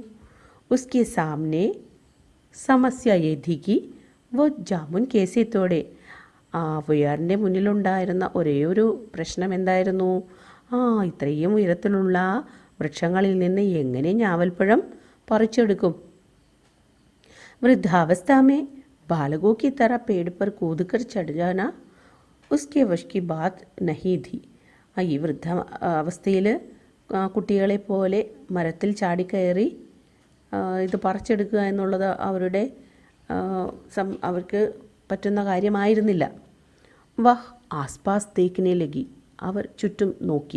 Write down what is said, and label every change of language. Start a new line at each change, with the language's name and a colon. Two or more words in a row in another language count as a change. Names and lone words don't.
Hindi: उसके सामने समस्या ये थी कि वो जामुन कैसे तोड़े.
Malayalam: ആ ഔവയാറിൻ്റെ മുന്നിലുണ്ടായിരുന്ന ഒരേ ഒരു പ്രശ്നം എന്തായിരുന്നു, ഇത്രയും ഉയരത്തിലുള്ള വൃക്ഷങ്ങളിൽ നിന്ന് എങ്ങനെ ഞാവൽപ്പഴം പറിച്ചെടുക്കും.
Hindi: वृद्धावस्था में बालकों की तरह पेड़ पर कूद कर चढ़ जाना उसके वश की बात नहीं थी.
Malayalam: ഈ വൃദ്ധ അവസ്ഥയിൽ കുട്ടികളെ പോലെ മരത്തിൽ ചാടിക്കയറി ഇത് പറിച്ചെടുക്കുക എന്നുള്ളത് അവർക്ക് പറ്റുന്ന കാര്യമായിരുന്നില്ല.
Hindi: वह आसपास देखने लगी.
Malayalam: അവർ ചുറ്റും നോക്കി.